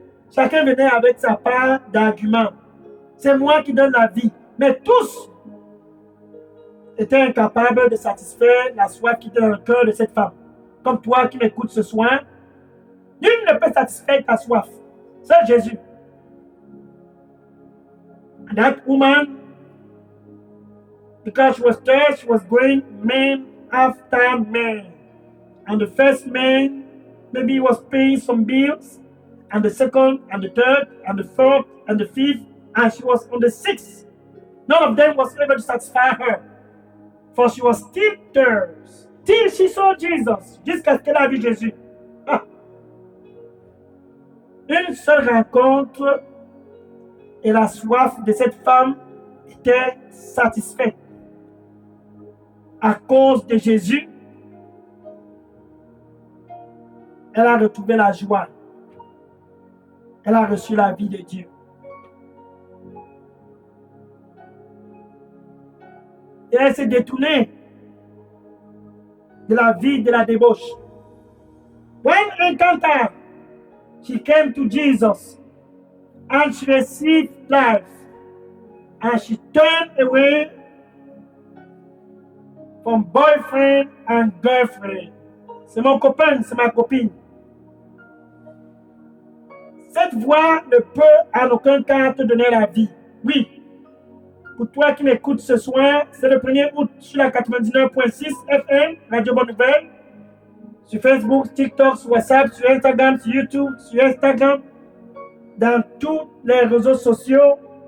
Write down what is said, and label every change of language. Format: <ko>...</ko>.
<fr>Chacun venait avec sa part d'argument. C'est moi qui donne la vie. Mais tous étaient incapables de satisfaire la soif qui était dans le cœur de cette femme. Comme toi qui m'écoutes ce soir, nul ne peut satisfaire ta soif. C'est Jésus.</fr> <en>And that woman, because she was thirsty, she was going man after man. And the first man, maybe he was paying some bills. And the second, and the third, and the fourth, and the fifth. And she was on the 6th. None of them was able to satisfy her. For she was still thirsty. Till she saw Jesus.</en> <fr>Jusqu'à ce qu'elle a vu Jésus. Ah. Une seule rencontre et la soif de cette femme était satisfaite. À cause de Jésus, elle a retrouvé la joie. Elle a reçu la vie de Dieu. Et elle s'est détournée de la vie de la débauche.</fr> <en>When encountered, she came to Jesus and she received life and she turned away from boyfriend and girlfriend.</en> <fr>C'est mon copain, c'est ma copine. Cette voix ne peut en aucun cas te donner la vie. Oui. Pour toi qui m'écoutes ce soir, c'est le 1er août sur la 99.6 FM, Radio Bonne Nouvelle, sur Facebook, TikTok, sur WhatsApp, sur Instagram, sur YouTube, sur Instagram, dans tous les réseaux sociaux.</fr>